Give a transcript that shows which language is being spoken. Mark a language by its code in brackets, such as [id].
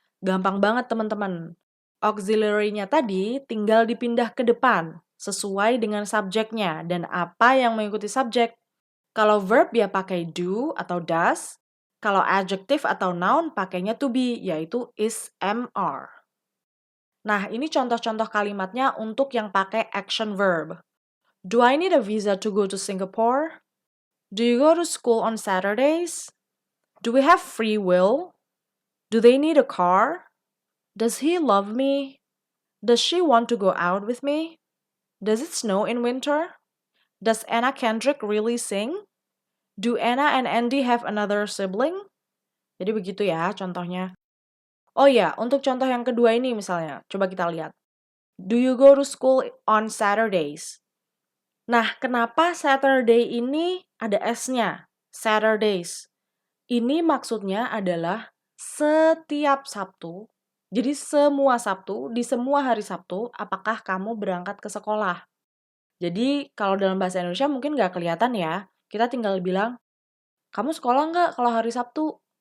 [id] Gampang banget teman-teman. Auxiliary-nya tadi tinggal dipindah ke depan, sesuai dengan subjeknya dan apa yang mengikuti subjek. Kalau verb ya pakai do atau does. Kalau adjective atau noun pakainya to be, yaitu is, am, are. Nah, ini contoh-contoh kalimatnya untuk yang pakai action verb. [en] Do I need a visa to go to Singapore? Do you go to school on Saturdays? Do we have free will? Do they need a car? Does he love me? Does she want to go out with me? Does it snow in winter? Does Anna Kendrick really sing? Do Anna and Andy have another sibling? [id] Jadi begitu ya contohnya. Oh ya, untuk contoh yang kedua ini misalnya, coba kita lihat. [en] Do you go to school on Saturdays? [id] Nah, kenapa Saturday ini ada S-nya? Saturdays. Ini maksudnya adalah setiap Sabtu. Jadi semua Sabtu, di semua hari Sabtu, apakah kamu berangkat ke sekolah? Jadi kalau dalam bahasa Indonesia mungkin nggak kelihatan ya. Kita tinggal bilang, kamu sekolah nggak kalau hari Sabtu?